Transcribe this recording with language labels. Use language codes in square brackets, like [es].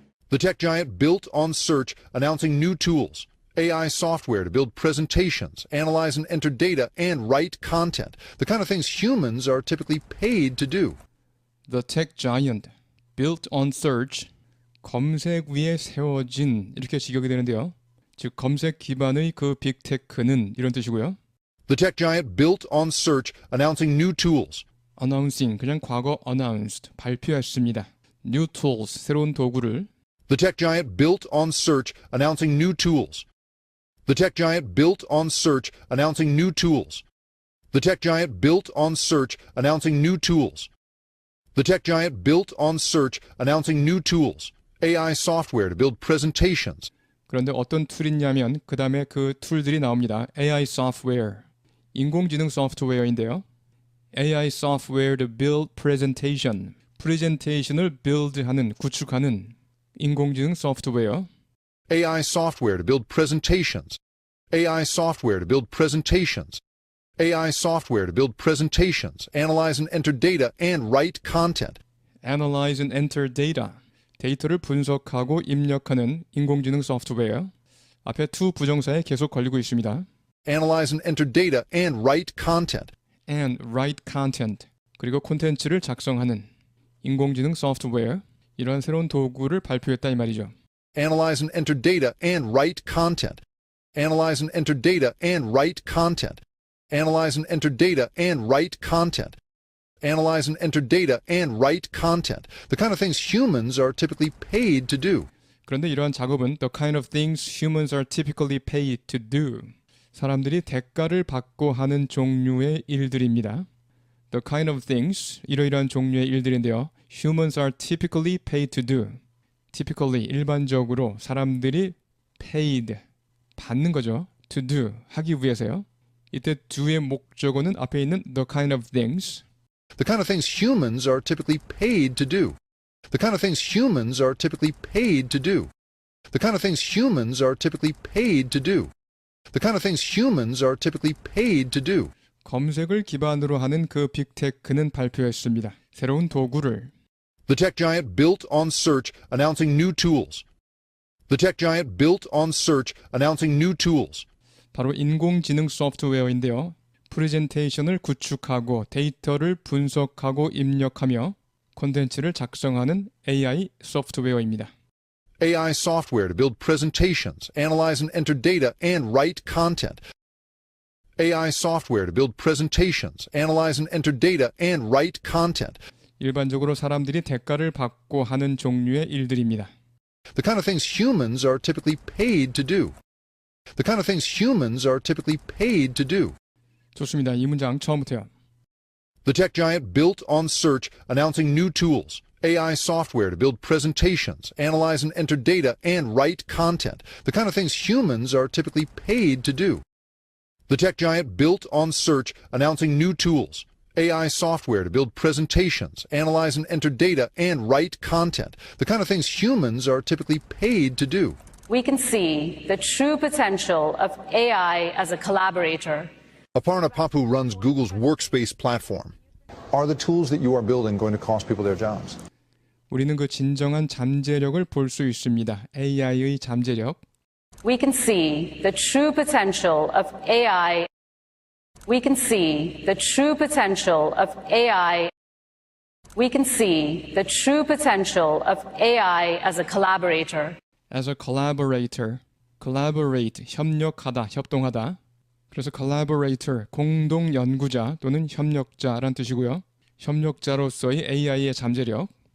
[en] The tech giant built on search, announcing new tools. AI software to build presentations, analyze and enter data, and write content. The kind of things humans are typically paid to do. The tech giant built on search [ko] 검색 위에 세워진 이렇게 직역이 되는데요. 즉 검색 기반의 그 빅테크는 이런 뜻이고요. [en] The tech giant built on search, announcing new tools. [ko] announcing 그냥 과거 announced 발표했습니다. [en] new tools [ko] 새로운 도구를 [en] The tech giant built on search, announcing new tools. The tech giant built on search, announcing new tools. The tech giant built on search, announcing new tools. The tech giant built on search, announcing new tools. AI software to build presentations. [ko] 그런데 어떤 툴이냐면 그 다음에 그 툴들이 나옵니다. AI software 인공지능 소프트웨어인데요. [en] AI software to build presentation [ko] 프레젠테이션을 build하는 구축하는 인공지능 소프트웨어 [en] AI software to build presentations. AI software to build presentations. AI software to build presentations, analyze and enter data, and write content. analyze and enter data [ko] 데이터를 분석하고 입력하는 인공지능 소프트웨어 앞에 to 부정사에 계속 걸리고 있습니다. [en] Analyze and enter data, and write content. and write content [ko] 그리고 콘텐츠를 작성하는 인공지능 소프트웨어 이러한 새로운 도구를 발표했다 이 말이죠. [en] Analyze and enter data, and write content. Analyze and enter data, and write content. Analyze and enter data, and write content. Analyze and enter data, and write content. The kind of things humans are typically paid to do. [ko] 그런데 이러한 작업은 [en] the kind of things humans are typically paid to do. [ko] 사람들이 대가를 받고 하는 종류의 일들입니다. [en] The kind of things, [ko] 이러이러한 종류의 일들인데요. [en] Humans are typically paid to do. [ko] Typically, 일반적으로 사람들이 paid, 받는 거죠. To do, 하기 위해서요. 이때 do의 목적어는 앞에 있는 [en] the kind of things. The kind of things humans are typically paid to do. The kind of things humans are typically paid to do. The kind of things humans are typically paid to do. the kind of things humans are typically paid to do. [ko] 검색을 기반으로 하는 그 빅테크는 발표했습니다. 새로운 도구를 [en] The tech giant built on search, announcing new tools. The tech giant built on search, announcing new tools. [ko] 바로 인공지능 소프트웨어인데요. 프레젠테이션을 구축하고 데이터를 분석하고 입력하며 콘텐츠를 작성하는 AI 소프트웨어입니다. [en] AI software to build presentations, analyze and enter data, and write content. AI software to build presentations, analyze and enter data, and write content. [ko] 일반적으로 사람들이 대가를 받고 하는 종류의 일들입니다. [en] The kind of things humans are typically paid to do. The kind of things humans are typically paid to do. [ko] 좋습니다. 이 문장 처음부터요. [en] The tech giant built on search, announcing new tools. AI software to build presentations, analyze and enter data, and write content. The kind of things humans are typically paid to do. The tech giant built on search, announcing new tools. AI software to build presentations, analyze and enter data, and write content. The kind of things humans are typically paid to do. We can see the true potential of AI as a collaborator. Aparna Papu runs Google's Workspace platform. Are the tools that you are building going to cost people their jobs? [ko] 우리는 그 진정한 잠재력을 볼 수 있습니다. AI의 잠재력. [en] We can see the true potential of AI. We can see the true potential of AI. We can see the true potential of AI as a collaborator. As a collaborator. [ko] collaborate, 협력하다, 협동하다. 그래서 collaborator, 공동 연구자 또는 협력자란 뜻이고요. 협력자로서의 AI의 잠재력.